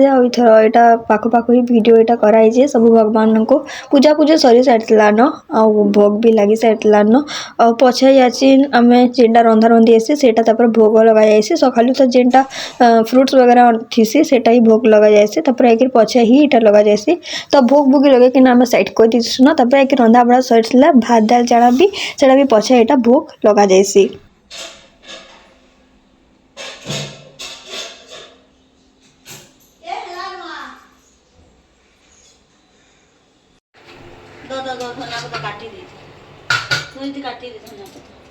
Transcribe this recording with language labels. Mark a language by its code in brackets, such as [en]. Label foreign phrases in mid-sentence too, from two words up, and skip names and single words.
[or] ଆଉ ଏଥର ଏଇଟା ପାଖୁ ପାଖୁ ହିଁ ଭିଡ଼ିଓ ଏଇଟା କରାହେଇଛି ସବୁ ଭଗବାନଙ୍କୁ ପୂଜା ପୂଜା ସରି ସାରିଥିଲାନ ଆଉ ଭୋଗ ବି ଲାଗି ସାରିଥିଲାନ ଆଉ ପଛେ ଯାଚି ଆମେ ଯେନ୍ଟା ରନ୍ଧା ରନ୍ଧି ହେସି ସେଇଟା ତାପରେ ଭୋଗ ଲଗାଯାଇସି ସକାଳୁ ତ ଯେନ୍ଟା ଫ୍ରୁଟ୍ସ ବଗେରା ଥିସି ସେଇଟା ହିଁ ଭୋଗ ଲଗାଯାଇସି ତାପରେ ଏକିରି ପଛେ ହିଁ ଏଇଟା ଲଗାଯାଇସି ତ ଭୋଗ ଭୋଗି ଲଗେଇକିନା ଆମେ ସାଇଡ୍ କରିଦେଇଛୁ ନା ତାପରେ ଏକି ରନ୍ଧା ବଢ଼ା ସରିଥିଲା ଭାତ ଡାଲ ଜାଣା ବି ସେଇଟା ବି ପଛେ ଏଇଟା ଭୋଗ ଲଗାଯାଇସି। [hi] धनिया पत्ता काटी दी मुझे काटी दी धनिया पत्ता